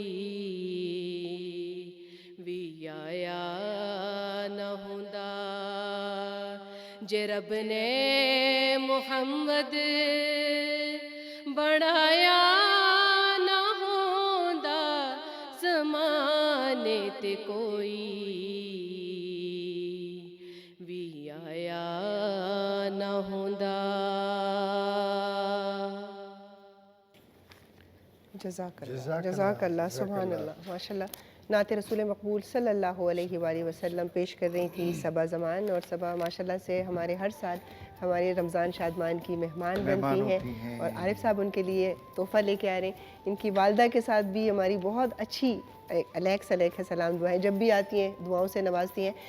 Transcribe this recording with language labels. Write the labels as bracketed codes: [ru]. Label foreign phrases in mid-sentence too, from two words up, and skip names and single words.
[pa] ਵੀ ਆਇਆ ਨਾ ਹੁੰਦਾ ਜੇ ਰੱਬ ਨੇ ਮੁਹੰਮਦ ਬਣਾਇਆ ਨਾ ਹੁੰਦਾ ਜ਼ਮਾਨੇ ਤੇ ਕੋਈ ਵੀ ਆਇਆ ਨਾ ਹੁੰਦਾ [ar] جزاك الله سبحان الله ما شاء الله. [ur] نعت رسول مقبول [ar] صلى الله عليه وسلم [ur] پیش کر رہی تھی صبا زمان، اور صبا ماشاءاللہ سے ہمارے ہر سال ہمارے رمضان شادمان کی مہمان بنتی ہیں اور عارف صاحب ان کے لیے تحفہ لے کے آ رہے ہیں. ان کی والدہ کے ساتھ بھی ہماری بہت اچھی علیک سلیک ہے سلام دعائیں جب بھی آتی ہیں دعاؤں سے نوازتی ہیں.